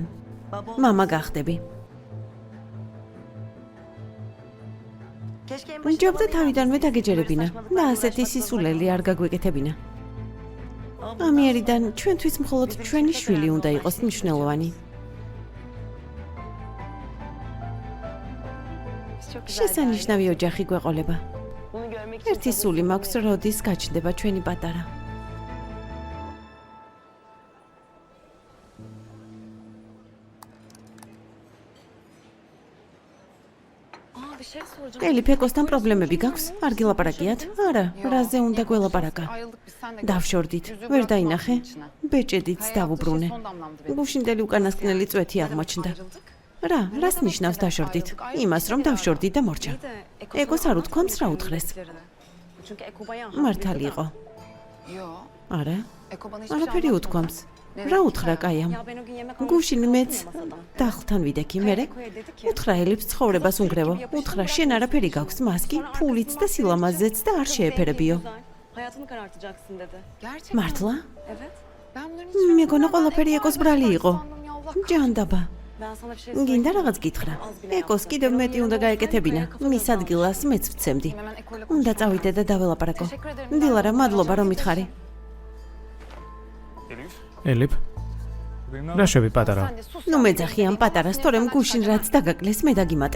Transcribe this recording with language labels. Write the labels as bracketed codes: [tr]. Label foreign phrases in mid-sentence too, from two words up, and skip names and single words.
[ka] Baba. მამა gახდები. [tr] Keşke en başında [ka] ჯობდა bana თავიდანვე inansaydın. დაგეჯერებინა Böyle და saçmalıklarla ასეთი uğraşmak სისულელი არ გაგვეკეთებინა. zorunda. ამიერიდან ჩვენთვის მხოლოდ ჩვენი შვილი უნდა იყოს მნიშვნელოვანი. [tr] Çok güzel. [ka] შესანიშნავი ოჯახი გვეყოლება. [tr] Bunu görmek için [ka] ერთი სული მაქვს, როდის გაჩნდება ჩვენი პატარა. [tr] Aa bir şey soracağım. [ka] ელიფ ეკოსთან პრობლემები გაქვს? არ გილაპარაკიათ? არა, რაზე უნდა გველაპარაკა? [tr] Ayrıldık biz senle. [ka] დავშორდით. Yüzüğü ვერ bırakmadım დაინახე? içine. ბეჭედიც Hayatı დავუბრუნე. [tr] son damlamdı benim. [ka] გუშინდელი უკანასკნელი წვეთი აღმოჩნდა. Ayrıldık. რა, რას ნიშნავს დაშორდით? იმას რომ დავშორდით და მორჩა. ეკოს არ უთქვამს რა უთხრეს. [tr] Çünkü Ekoba'ya [ka] მართალი იყო. Yo. არა? [tr] Eko bana hiçbir [ka] არაფერი şey უთქვამს. anlatmadı. რა უთხრა კაიამ? [tr] Ya ben o gün yemek [ka] გუშინ almıştım, მეც [tr] kalktım ya masadan. [ka] დახლთან ვიდექი, მერე [tr] Eko'ya dedi ki, [ka] უთხრა ელიფს ცხოვრებას უნგრევო. უთხრა შენ არაფერი გაქვს, მასკი, ფულიც და სილამაზეც და არ "Kız შეეფერებიო. [tr] zengin, güzel. Hayatını karartacaksın dedi. Gerçekten. [ka] მართლა? [tr] Evet. Ben bunların hiçbirini [ka] მეგონა bilmem. ყველაფერი Ben ეკოს Eko'ya ბრალი იყო. [tr] sandım ya, Allah [ka] ჯანდაბა. [tr] Ben sana bir şey [ka] გინდა söyleyeyim. რაღაც გითხრა. [tr] Az bile [ka] ეკოს yaptı. კიდევ [tr] Ben onun [ka] მეტი yerinde უნდა olsaydım გაეკეთებინა. [tr] buraya kafa [ka] მის gözden ადგილას მეც ვცემდი. [tr] Hemen Eko'yla [ka] უნდა konuşmam წავიდე და დაველაპარაკო. [tr] Teşekkür ederim. [ka] დილარა, Ben მადლობა რომ arayacağım მითხარი. Elif. ელიფ, რა შვები პატარა? [tr] Sen de sus. [ka] ნუ მეძახი ამ პატარას, თორემ გუშინ რაც დაგაკლეს, მე დაგიმატებ.